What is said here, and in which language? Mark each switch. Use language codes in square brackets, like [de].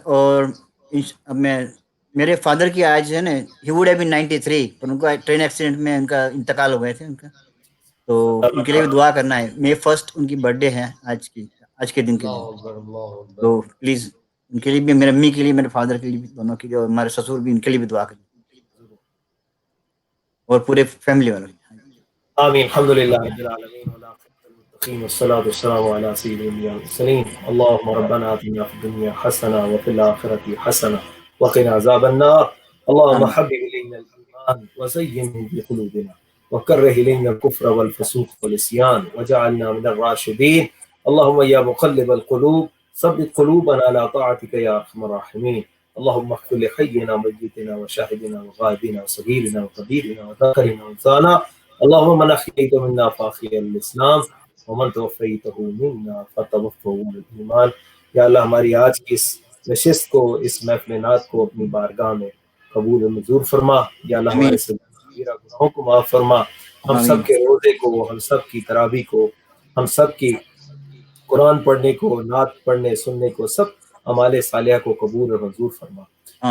[ur] اور اب میں میرے فادر کی آج ہے نا [en] he would have been [ur] 93 پر ان کو ٹرین ایکسیڈنٹ میں ان کا انتقال ہو گئے تھے ان کا، تو ان کے لیے بھی دعا کرنا ہے. May 1 ان کی برتھ ڈے ہے آج کے دن کے [ar] اللہ [ur] لیے. [ar] اکبر اللہ اکبر. [ur] تو پلیز ان کے لیے بھی، میرے امی کے لیے، میرے فادر کے لیے بھی، دونوں کے لیے، اور ہمارے سسور بھی، ان کے لیے بھی دعا کریں اور پورے فیملی والوں کے. [ar] آمین. الحمد للہ رب العالمین والصلاة والسلام على سيد الأنبياء والمرسلين. اللهم ربنا آتنا في الدنيا حسنة وفي الآخرة حسنة وقنا عذاب النار. اللهم آمین. حبب إلينا الإيمان وزينه في قلوبنا وكره إلينا الكفر والفسوق والعصيان وجعلنا من الراشدين. اللهم يا مقلب القلوب ثبت قلوبنا على طاعتك يا أرحم الراحمين. اللهم اغفر لحينا وميتنا وشاهدنا وغائبنا وصغيرنا وكبيرنا وذكرنا وانثانا. اللهم من أحييت منا فأحيي الإسلام ومن توفیتہ منا فتوفہ الایمان. [ur] یا اللہ ہماری آج کی اس نشست کو، اس محفل نعت کو اپنی بارگاہ میں قبول و منظور فرما. یا اللہ ہمارے صغیرہ گناہوں کو معاف فرما. ہم سب کے روزے کو، ہم سب کی تراویح کو، ہم سب کی قرآن پڑھنے کو، نعت پڑھنے سننے کو، سب اعمال صالحہ کو قبول اور منظور فرما یا